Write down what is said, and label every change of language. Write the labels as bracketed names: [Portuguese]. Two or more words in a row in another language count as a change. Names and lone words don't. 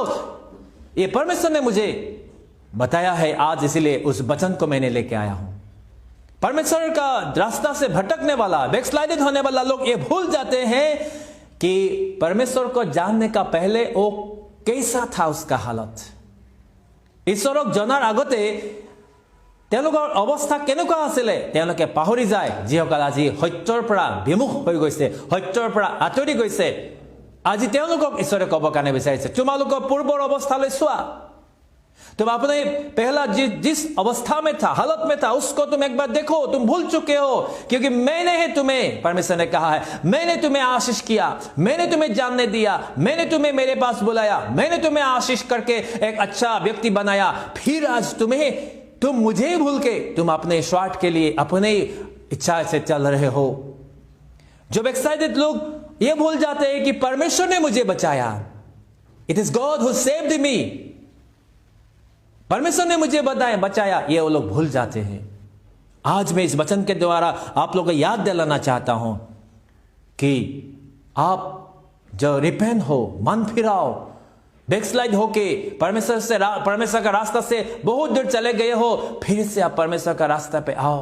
[Hindi] ये परमेश्वर ने मुझे बताया है आज, इसलिए उस वचन को मैंने लेके आया हूं। परमेश्वर का रास्ता से भटकने वाला, बैकस्लाइडेड होने वाला लोग ये भूल जाते हैं कि परमेश्वर को जानने का पहले वो कैसा था उसका हालत। [Assamese] ঈশ্বৰক জনাৰ আগতে তেওঁলোকৰ অৱস্থা কেনেকুৱা আছিল তেওঁলোকে পাহৰি যায়, যিসকল আজি সত্যৰ পৰা বিমুখ হৈ গৈছে, সত্যৰ পৰা আঁতৰি গৈছে। আজি তেওঁলোকক ঈশ্বৰে ক'ব কাৰণে বিচাৰিছে, তোমালোকৰ পূৰ্বৰ অৱস্থালৈ চোৱা। [Hindi] तुम अपने पहला जिस अवस्था में था, हालत में था, उसको तुम एक बार देखो। तुम भूल चुके हो, क्योंकि मैंने ही तुम्हें, परमेश्वर ने कहा है, मैंने तुम्हें आशीष किया, मैंने तुम्हें जानने दिया, मैंने तुम्हें मेरे पास बुलाया, मैंने तुम्हें आशीष करके एक अच्छा व्यक्ति बनाया। फिर आज तुम मुझे भूल के तुम अपने स्वार्थ के लिए अपने इच्छा से चल रहे हो। जो बैकस्लाइडेड लोग ये भूल जाते हैं कि परमेश्वर ने मुझे बचाया, [English] It is God who saved me, [Hindi] परमेश्वर ने मुझे बचाया, ये वो लोग भूल जाते हैं। आज मैं इस वचन के द्वारा आप लोगों को याद दिलाना चाहता हूं कि आप जो रिपेंट हो, मन फिराओ, बैकस्लाइड होके परमेश्वर का रास्ता से बहुत दूर चले गए हो, फिर से आप परमेश्वर का रास्ता पे आओ।